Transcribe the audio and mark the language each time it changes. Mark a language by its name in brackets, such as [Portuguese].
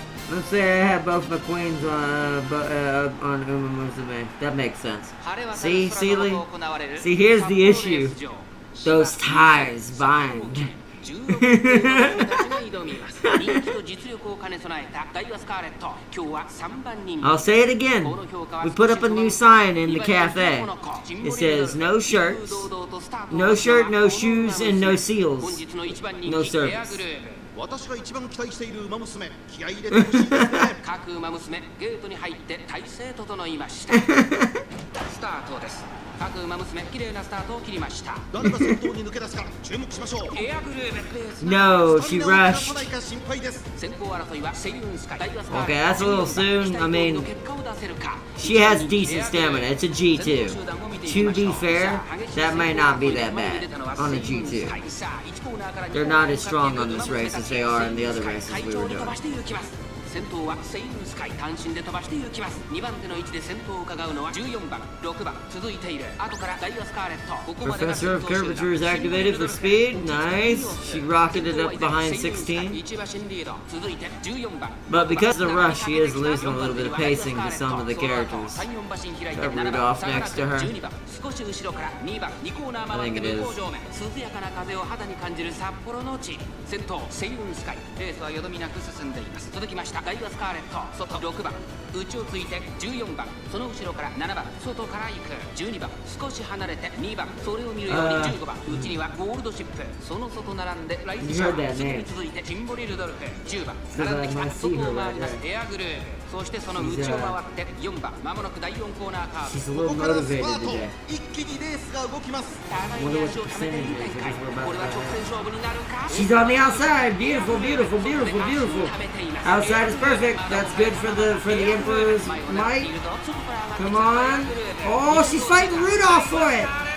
[English] Let's say I have both my queens on Umamusume. That makes sense. See, Sealy? See, here's the issue. Those ties bind. [Japanese] 16人たちが挑みます。人気と実力を兼ね備えたダイワスカーレット、今日は3番人 [English] I'll say it again. We put up a new sign in the cafe. It says no shirts, no shirt, no shoes, and no seals. No service. [Japanese] 私が一番期待している馬娘、気合い入れてほしいですね。各馬娘、ゲートに入って体勢整いました。スタートです。各馬娘、綺麗なスタートを切りました。誰が先頭に抜け出すか注目しましょう。エアグルーヴ [English] No, she rushed. [Japanese] 心配です。先行争いはセイウンスカイ、ダイワスカー [English] Okay, that's a little soon. I mean, she has decent stamina. It's a G2. To be fair, that might not be that bad on a G2. They're not as strong on this race as they are in the other races we were doing. [Japanese] 先頭はセイウンスカイ、単身で飛ばして行きます。2番手の位置で先頭を伺うのは14番、6番続いている。後からダイワスカーレット。ここまでが [English] Professor of Curvature is activated for speed. Nice. She rocketed up behind 16. [Japanese] 1馬身リード。続いて14番。 [English] But because of the rush, she is losing a little bit of pacing to some of the characters. Got Rudolph next to her. [Japanese] 少し後ろから2番、2コーナー回って向こう上面。涼やかな風を肌に感じる札幌の地。先頭セイウンスカイ。レースはよどみなく進んでいます。続きましたダイワスカーレット、外6番、内をついて14番、その後ろから7番、外から行く12番、少し離れて2番、それを見るように15番、内にはゴールドシップ、その外並んでライズシャー、すぐに続いてチンボリ・ルドルフ、10番、並んできた外を回りますエアグルーヴ、そしてその内を回って4番、まもなく第4コーナーカーブ、ここからスパート、一気にレースが動きます。互いに足を止めている展開、これは直線勝負になるか。 [English] She's on the outside. Beautiful, beautiful, beautiful, beautiful. Outside is perfect. That's good for the Emperor's might. Come on. Oh, she's fighting Rudolph for it.